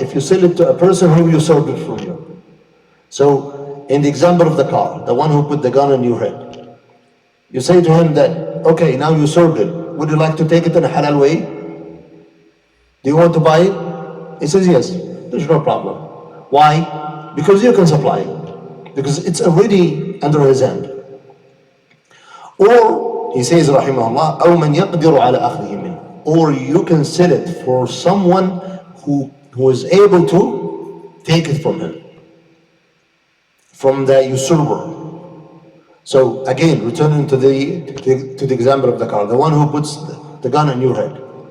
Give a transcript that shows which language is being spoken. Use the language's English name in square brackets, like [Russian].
[English] If you sell it to a person who usurped it from you. So in the example of the car, the one who put the gun in your head, you say to him that, okay, now you sold it. Would you like to take it in a halal way? Do you want to buy it? He says yes. There's no problem. Why? Because you can supply it. Because it's already under his hand. Or, he says, [Arabic] rahimahullah, أو من يقدر على أخذه منه. [English] Or you can sell it for someone who is able to take it from him. From the usurper. So again, returning to the example of the car, the one who puts the gun in your head.